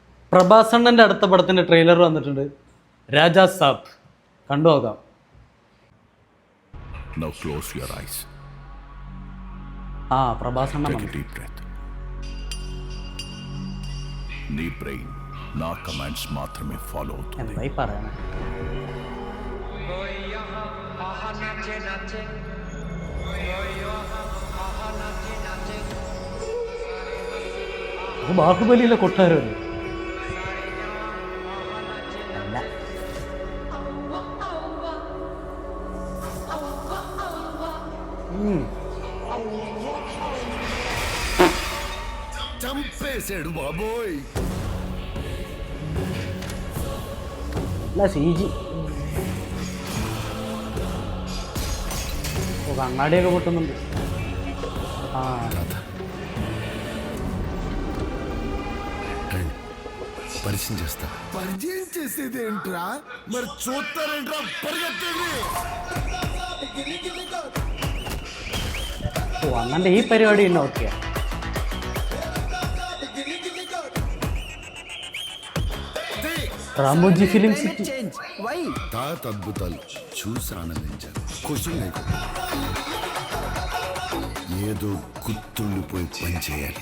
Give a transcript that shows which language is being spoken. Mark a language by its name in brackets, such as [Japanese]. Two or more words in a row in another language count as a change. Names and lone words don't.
[Malayalam] പ്രഭാസണ്ണൻ്റെ അടുത്ത പടത്തിൻ്റെ ട്രെയിലർ വന്നിട്ടുണ്ട്. രാജാ സാബ് കണ്ടു നോക്കാം. [English] Now close your eyes. [Malayalam] പ്രഭാസണ്ണൻ [English] Take a deep breath. [Telugu] నీ బ్రెయిన్ నా కమాండ్స్ మాత్రమే ఫాలో అవుతుంది. [Malayalam] എന്തായി പറയണേ? ബാഹുബലിയിലെ കൊട്ടാരമല്ലേ? [Telugu] చంపేశాడు బాబోయ్. [Malayalam] CG കണ്ണാടിയൊക്കെ പൊട്ടുന്നുണ്ട്. [Telugu] పరిచయం చేస్తా. పరిచయం చేసేది ఏంట్రా? మరి చూస్తారేంట్రా? పరిగెత్తండి. [Malayalam] അണ്ണൻ്റെ ഈ പരിപാടി തന്നെ ഓക്കെയാ. [Telugu] రామోజీ ఫిలిం సిటీ తాత అద్భుతాలు చూసి ఆనందించారు. క్వశ్చన్ లేకుండా ఏదో గుర్తుండిపోయి పని చేయాలి.